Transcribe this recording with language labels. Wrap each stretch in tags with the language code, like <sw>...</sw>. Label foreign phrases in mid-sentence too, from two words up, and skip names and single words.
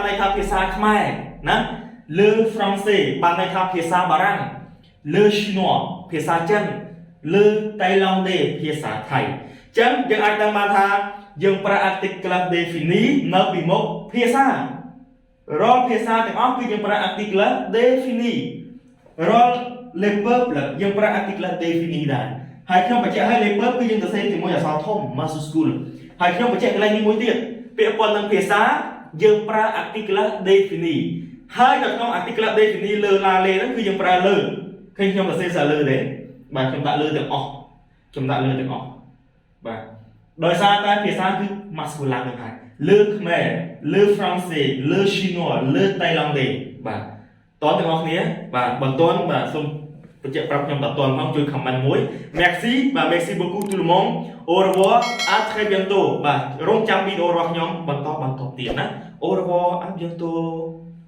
<km>ន័យថាភាសាខ្មែរណាលើ français បានន័យថាភាសាបារាំងលើ chinois ភាសាចិនលើ thaïlandais ភាសាថៃអញ្ចឹងយើង អាចដឹងបានថាយើងប្រើ</km> <fr>article défini</fr> <km>នៅពីមុខភាសារាល់ភាសាទាំងអស់គឺយើងប្រើ</km> <fr>article défini</fr> <km>រាល់</km> <fr>les peuples</fr> <km>យើងប្រើ</km> <fr>article défini</fr> <km>ដែរហើយខ្ញុំបញ្ជាក់ឲ្យ</km> <fr>les peuples</fr> <km>គឺយើងសរសេរជាមួយអក្សរធំ majuscule ហើយខ្ញុំបញ្ជាក់កន្លែងនេះមួយទៀតពាក្យព័ន្ធនឹងភាសាយើងប្រើ</km> <fr>article défini</fr> <km>ហើយនៅក្នុង</km> <fr>article défini</fr> <km>លើ</km> <fr>la les</fr> <km>ហ្នឹងគឺយើងប្រើលើឃើញខ្ញុំសរសេរលើទេបាទខ្ញុំដាក់លើទាំងអស់ បាទដោយសារតែភាសាគឺ masculin ហ្នឹងហើយលើខ្មែរលើ français លើ chinois លើ thaïlandais បាទតើទាំងអស់គ្នាបាទបើតន់បាទសូមបញ្ជាក់ប្រាប់ខ្ញុំតើតន់ផងជួយ comment មួយ merci បាទ</km> <fr>merci beaucoup tout le monde au revoir à très bientôt</fr> <km>បាទរងចាំវីដេអូរបស់ខ្ញុំបន្តទៀតណា</km> <fr>au revoir à bientôt</fr>